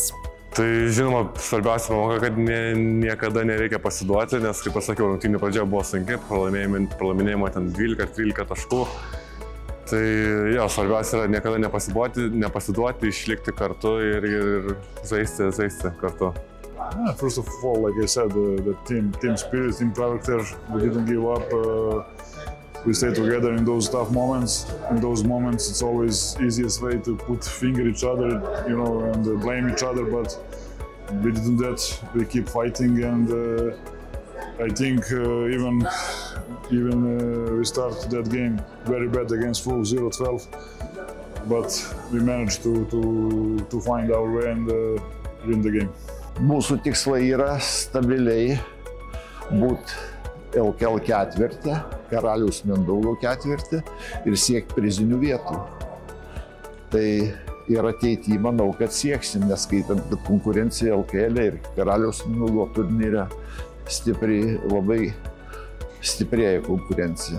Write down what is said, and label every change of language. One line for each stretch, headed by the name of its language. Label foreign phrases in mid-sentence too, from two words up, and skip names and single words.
Lithuanian: Tai žinoma, svarbiausia pamoka, kad niekada nereikia pasiduoti, nes, kaip pasakiau, rungtynių pradžia buvo sunki, pralaimėjimo ten 12-13 taškų. Tai jo, svarbiausia yra niekada nepasiduoti, išlikti kartu ir žaisti kartu.
English: Yeah, first of all, like I said, the team spirit, team character, we didn't give up. We stay together in those tough moments. In those moments, it's always easiest way to put finger each other, and blame each other. But we didn't do that. We keep fighting, and I think even we started that game very bad against Wolves 0-12. But we managed to find our way and win the game.
Lithuanian: Mūsų tikslai yra stabiliai būti LKL 4, Karaliaus Mindaugo 4 ir siekti prizinių vietų. Tai ir ateityje manau, kad sieksim, neskaitant, bet konkurencija LKL ir Karaliaus Mindaugo turnyre labai stiprėja konkurencija.